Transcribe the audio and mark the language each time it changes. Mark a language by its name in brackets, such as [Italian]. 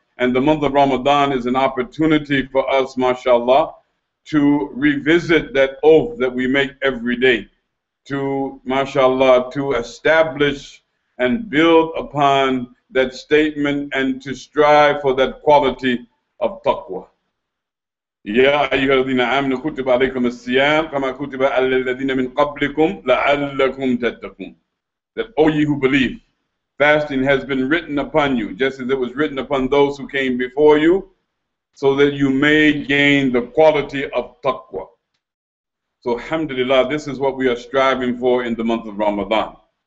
[English] And the month of Ramadan is an opportunity for us, mashallah, to revisit that oath that we make every day, to, mashallah, to establish and build upon that statement and to strive for that quality of taqwa. [Arabic] يا أيها الذين آمنوا كتب عليكم الصيام كما كتب على الذين من قبلكم لعلكم تتقون. [English] That, O ye who believe, fasting has been written upon you, just as it was written upon those who came before you, so that you may gain the quality of taqwa. So alhamdulillah, this is what we are striving for in the month of Ramadan.